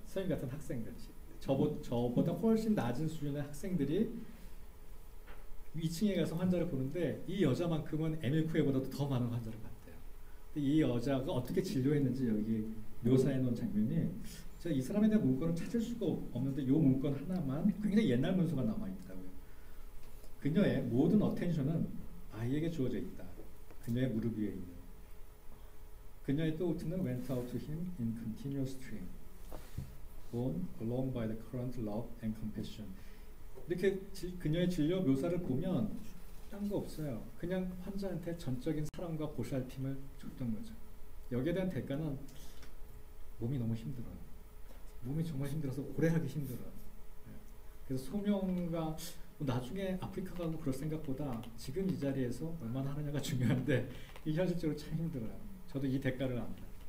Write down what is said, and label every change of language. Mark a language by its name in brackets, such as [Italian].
[Korean] 선생님 같은 학생들, 저보다 훨씬 낮은 수준의 학생들이 2층에 가서 환자를 보는데 이 여자만큼은 에밀쿠에보다도 더 많은 환자를 봤대요. 근데 이 여자가 어떻게 진료했는지 여기 묘사해 놓은 장면이 제가 이 사람에 대한 문건을 찾을 수가 없는데 이 문건 하나만 굉장히 옛날 문서가 남아있더라고요. 그녀의 모든 어텐션은 아이에게 주어져 있다. 그녀의 무릎 위에 있는. 그녀의 [English] thoughts went out to him in continuous stream, borne along by the current love and compassion. [Korean] 이렇게 그녀의 진료 묘사를 보면 딴 거 없어요. 그냥 환자한테 전적인 사랑과 보살핌을 줬던 거죠. 여기에 대한 대가는 몸이 너무 힘들어요. 몸이 정말 힘들어서 오래 하기 힘들어요. 그래서 소명과 나중에 아프리카 가고 그럴 생각보다 지금 이 자리에서 얼마나 하느냐가 중요한데 이 현실적으로 참 힘들어요. 저도 이 대가를 압니다.